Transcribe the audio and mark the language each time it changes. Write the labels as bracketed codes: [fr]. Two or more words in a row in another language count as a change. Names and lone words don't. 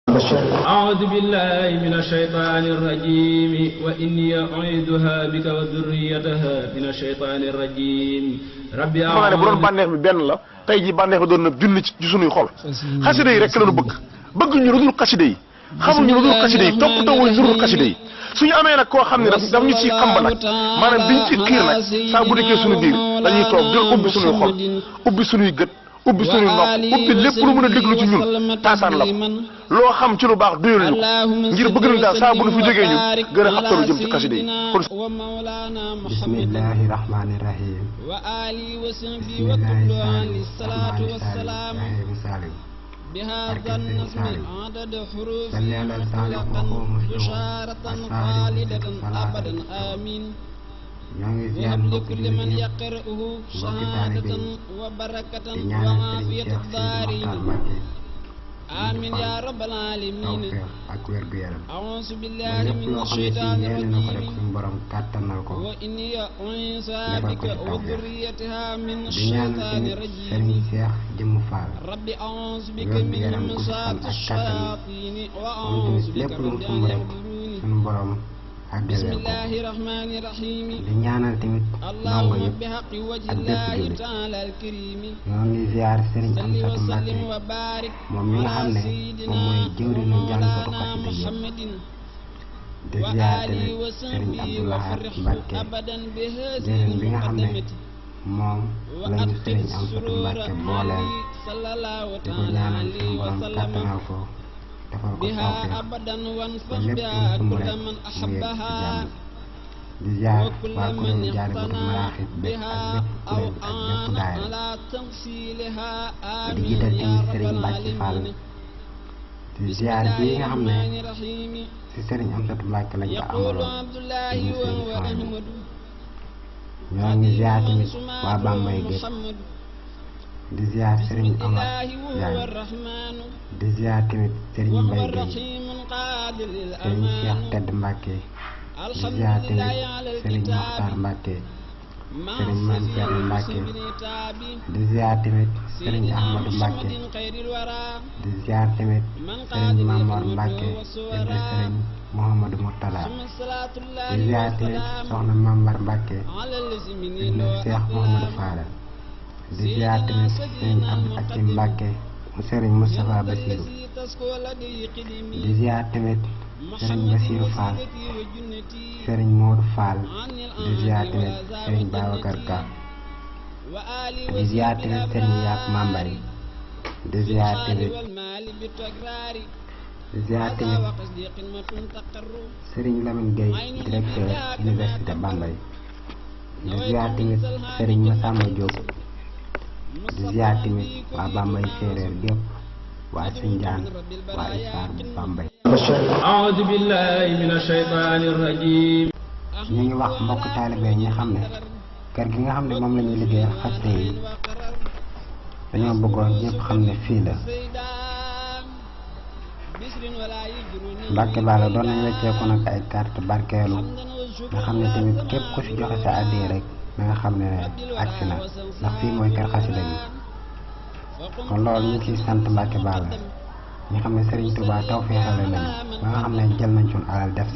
[ar] أعوذ بالله من الشيطان الرجيم وإني أعيذها بك وذريتها من الشيطان الرجيم ربي [wo] أعوذ bu doon bànneex bi benn la tey ji bànneex bi doon na junni ci sunuy xol xasida yi rek lañu bëgg ñu lu dul xasida yi xamul ñu lu dul xasida yi toppatoo wuñ lu dul xasida yi suñu amee nag koo xam ne daf ñu ciy xam ba nag maanaam biñ ci xiir nag saa bu dikkee suñu biir dañuy toog jël ubbi suñuy xol ubbi suñuy gët ubbi suñuy nopp ubbi lépp lu mën a déglu ci ñun taasaan la ko loo xam ci lu baax doyul ñu ngir bëgg nañ daal saa bu nu fi jógee ñun gën a xabtalu jëm ci xasida yi kon [ar] بسم الله الرحمن الرحيم بسم الله الصلاة والسلام بهذا النظم عدد حروف مطلقا بشارة خالدة أبدا آمين وهب لكل من يقرأه شهادة وبركة وعافية الدارين آمين يا رب العالمين أعوذ بالله من الشيطان الرجيم وإني أعيذها بك وذريتها من الشيطان الرجيم ربي أعوذ بك من همزات الشياطين وأعوذ بك رب أن يحضرون بسم الله الرحمن الرحيم [wo] di ñaanal tamit ndongo [ar] اللهم [wo] yëpp [ar] بحق وجه [wo] ak bépp [ar] الله [wo] jullit [ar] تعالى الكريم [wo] ñoo ngi ziar Serigne [ar] صل [wo] Amsatou [ar] وسلم [wo] Mbacké [ar] وبارك [wo] moom mi nga xam [ar] على [wo] ne [ar] سيدنا [wo] moom mooy jëwriñu jàngkatu [ar] ومولانا [wo] xasida yëpp [ar] محمد [wo] di ziar [ar] وآله [wo] tamit Serigne [ar] وصحبه [wo] Abdou Lahad [ar] وفرح [wo] Mbacké [ar] أبدا بهذه [wo] jëwriñ bi nga xam ne [ar] المقدمة [wo] moom lañu [ar] وأدخل [wo] Serigne Amsatou [ar] السرور [wo] Mbacké booleel [ar] عليه صلى الله [wo] di ko [ar] تعالى [wo] ñaanal [ar] عليه [wo] suñu borom [ar] وسلم [wo] kàttanal ko defal ko [ar] بها [wo] tawfeex [ar] أبدا وانفع [wo] lépp lu [ar] بها [wo] sumb [ar] كل [wo] rek [ar] من [wo] mu yegg ci [ar] أحبها [wo] jàmm di ziar [ar] وكل [wo] waa [ar] من [wo] kuréelu Jaalibatul [ar] اقتنع [wo] Maraaxib bépp [ar] بها [wo] ak bépp [ar] أو [wo] kuréel ak bépp [ar] أعان [wo] daayira [ar] على تمثيلها [wo] di [ar] آمين [wo] jiital [ar] يا [wo] tamit [ar] رب [wo] Serigne Mbacke Fall [ar] العالمين [wo] di [ar] بسم [wo] ziar [ar] الله [wo] bii nga xam ne [ar] الرحمن الرحيم [wo] ci Serigne Amsatou Mbacké lañ ko [ar] يقول [wo] amaloon [ar] عبد الله [wo] di Serigne [ar] وهو [wo] Fallou [ar] أحمد [wo] ñoo ngi ziar tamit [ar] سماه [wo] waa Bambey gépp [ar] محمد [wo] di ziar [ar] بسم [wo] Serigne Amar [ar] الله وهو [wo] Diagne [ar] الرحمن [wo] di ziar tamit Serigne [ar] وهو [wo] Mbaye Gueye [ar] الرحيم قادر [wo] Serigne Cheikh [ar] للأمان [wo] Tedd Mbacké di [ar] الحمد [wo] ziar [ar] لله [wo] tamit [ar] على [wo] Serigne Mokhtar [ar] الكتاب [wo] Mbacké [ar] مع [wo] Serigne Mame Thierno Mbacké [ar] بن تابي [wo] di ziar tamit Serigne [ar] سيدنا [wo] Ahmadou Mbacké [ar] محمد خير الورى [wo] di ziar tamit [ar] من [wo] Serigne [ar] قادر [wo] Mamor [ar] يحمد [wo] Mbacké ibn [ar] وصورا [wo] Serigne Mouhamadou Mourtada [ar] ثم صلاة [wo] di [ar] الله [wo] ziar tamit [ar] وسلام [wo] Soxna Mambar Mbacké [ar] على الذي من [wo] ibn [ar] له [wo] Cheikh Mouhamadou Fadal di ziar tamit Serigne Abdou Hakim Mbacké mu Serigne Moustapha Bassirou [ar] الذي تسكو لدي قدمي [wo] di ziar tamit Serigne Bassirou Fall [ar] وسيلتي وجنتي [wo] Serigne Modou Fall [ar] عن [wo] di ziar [ar] الأعمال [wo] tamit [ar] والعذاب [wo] Serigne Babacar Ka [ar] وآلي [wo] di ziar tamit Serigne Yaak Mambay di ziar [ar] بالحال [wo] tamit [ar] والمال بالتكرار [wo] di ziar [ar] هذا [wo] tamit [ar] وقصدي قمة تقر [wo] Serigne Lamine Gueye [fr] directeur université [wo] Bambey di ziar tamit Serigne Massamba Diop di ziar tamit waa Bambey séeréer gépp waa Sindiane waa Issar Bambey [ar] أعوذ بالله من الشيطان الرجيم [wo] ñu ngi wax mbokk taalibe ñi xam ne kër gi nga xam ne moom la ñuy liggéeyal xasida yi dañoo bëggoon ñëpp xam ne fii la Mbàkke Balla doon nañ wecceeku nag ay carte barkeelu nga xam ne tamit képp ku ci joxe sa addiya rek na nga xam ne agsi na ndax fii mooy kër xasida gi kon loolu ñu ciy sant Mbàkke Balla ñu xam ne Serigne Touba taw feexale nañu ba nga xam ne jël nañ suñu alal def